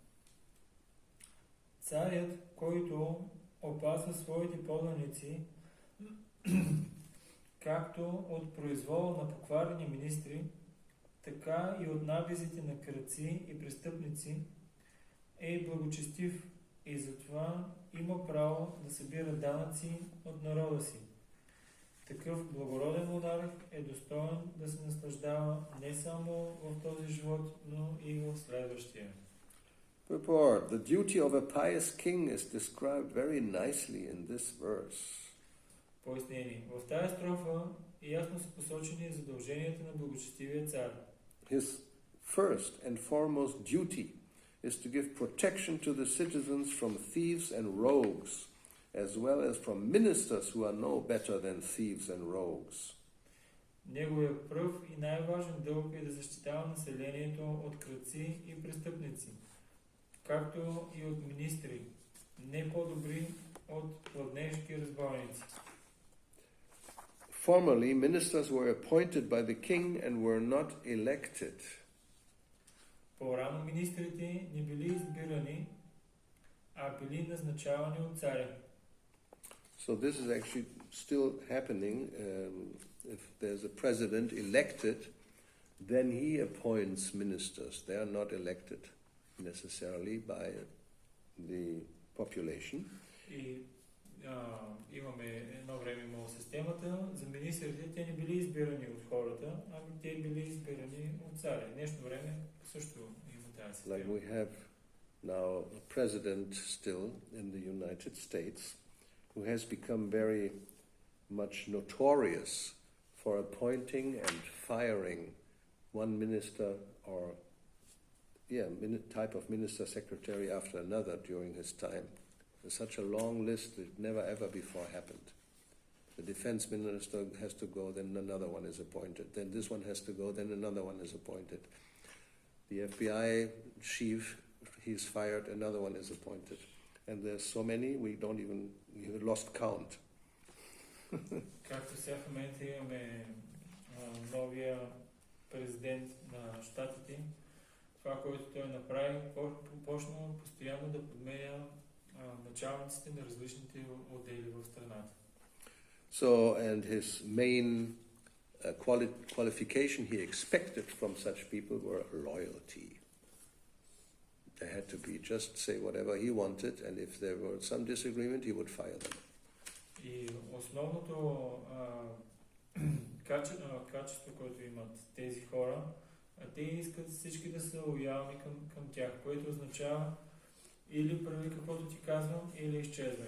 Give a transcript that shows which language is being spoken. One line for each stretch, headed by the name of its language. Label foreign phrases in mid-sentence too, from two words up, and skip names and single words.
Bulgarian: Царят, който опазва своите поданици, както от произвола на покварени министри, така и от набезите на крадци и престъпници, е благочестив и затова има право да събира данъци от народа си. Такъв благороден монарх е достоен да се наслаждава не само в този живот, но и в следващия.
English: Purport. The duty of a pious king is described very nicely in this verse.
Bulgarian: Пояснение. В тази строфа ясно са посочени задълженията на благочестивия цар.
English: His first and foremost duty is to give protection to the citizens from thieves and rogues, as well as from ministers who are no better than thieves and rogues.
Bulgarian: Неговият пръв и най-важен дълг е да защитава населението от крадци и престъпници, както и от министри, не по-добри от пладнешки разбойници.
English: Formerly, ministers were appointed by the king and were not elected.
Bulgarian: По-рано министрите не били избирани, а били назначавани от царя.
English: So this is actually still happening. If there's a president elected, then he appoints ministers. They are not elected necessarily by the population.
Bulgarian: И имаме едно време имало системата за министрите, те не били избирани от хората, ами те били избирани от царя. Днешно време също има тази система.
English: Like we have now a president still in the United States who has become very much notorious for appointing and firing one minister or type of minister secretary after another during his time. There's such a long list that never ever before happened. The defense minister has to go, then another one is appointed. Then this one has to go, then another one is appointed. The FBI chief, he's fired, another one is appointed. And there's so many, we lost count.
Bulgarian: Както сега в момента имаме новия президент на щатите, това, което той направи, почна постоянно да подменя началниците на различните отдели в страната.
English: So, and his main qualification he expected from such people were loyalty. They had to be just say whatever he wanted, and if there were some disagreement, he would fire them.
Bulgarian: И основното качество, което имат тези хора, те искат всички да са лоялни към тях, което означава или прави каквото ти казвам, или изчезвай.